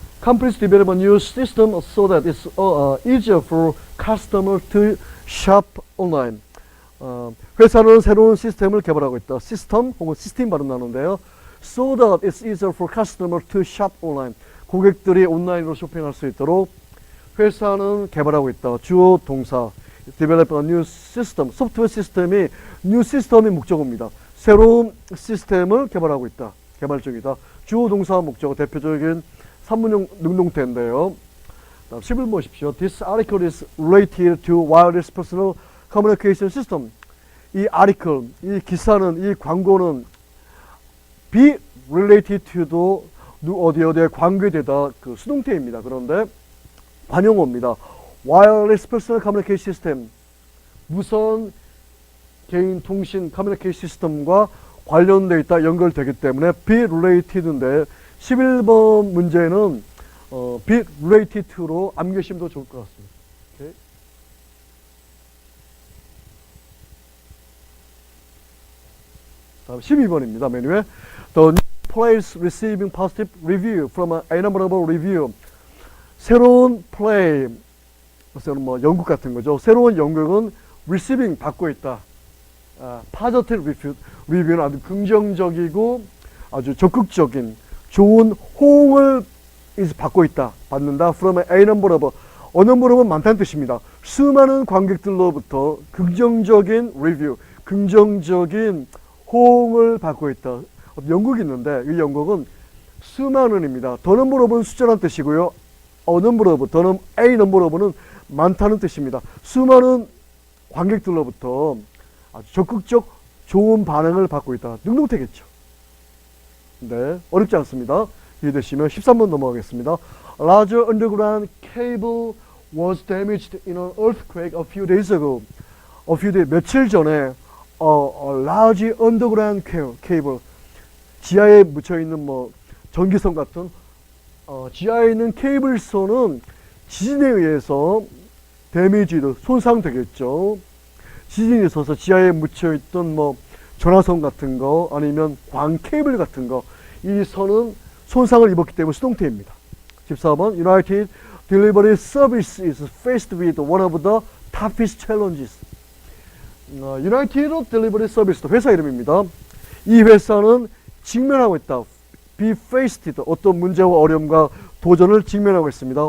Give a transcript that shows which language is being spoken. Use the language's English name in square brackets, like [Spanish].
[English] Companies develop a new system so that it's easier for customer to shop online. [Korean] 회사는 새로운 시스템을 개발하고 있다. 시스템 혹은 시스템 발음 나누는데요. [English] So that it's easier for customer to shop online. [Korean] 고객들이 온라인으로 쇼핑할 수 있도록 회사는 개발하고 있다. 주어 동사. [English] Develop a new system. [Korean] 소프트웨어 시스템이 new system이 목적어입니다. 새로운 시스템을 개발하고 있다. 개발 중이다. 주어 동사 목적어 대표적인 3문형 능동태인데요. 11번 보십시오. [English] This article is related to wireless personal communication system. [Korean] 이 article, 이 기사는, 이 광고는 be related to도 어디에 관계되다, 그 수동태입니다. 그런데 관용어입니다. wireless personal communication system, 무선 개인 통신 커뮤니케이션 시스템과 관련되어 있다, 연결되기 때문에 be related인데 11번 문제는 be related to로 암기하시면 더 좋을 것 같습니다. 오케이. 다음 12번입니다. 메뉴에 [English] The new plays receiving positive review from a number of review. [Korean] 새로운 플레이, 뭐 연극 같은 거죠. 새로운 연극은 receiving 받고 있다. positive review는 아주 긍정적이고 아주 적극적인 좋은 호응을 받고 있다, 받는다. from a number of, a number of은 많다는 뜻입니다. 수많은 관객들로부터 긍정적인 리뷰, 긍정적인 호응을 받고 있다. 연극이 있는데 이 연극은 수많은입니다. the number of은 숫자란 뜻이고요. number of, a number of는 많다는 뜻입니다. 수많은 관객들로부터 아주 적극적 좋은 반응을 받고 있다. 능동태겠죠. 네, 어렵지 않습니다. 이해되시면 13번 넘어가겠습니다. [English] A larger underground cable was damaged in an earthquake a few days ago. [Korean] 며칠 전에 a large underground cable, 지하에 묻혀 있는 뭐 전기선 같은 지하에 있는 케이블선은 지진에 의해서 데미지도 손상되겠죠. 지진이 있어서 지하에 묻혀 있던 뭐 전화선 같은 거 아니면 광 케이블 같은 거, 이 선은 손상을 입었기 때문에 수동태입니다. [English] 14번 United Delivery Service is faced with one of the toughest challenges. [Korean] United Delivery Service 회사 이름입니다. 이 회사는 직면하고 있다. be faced, 어떤 문제와 어려움과 도전을 직면하고 있습니다.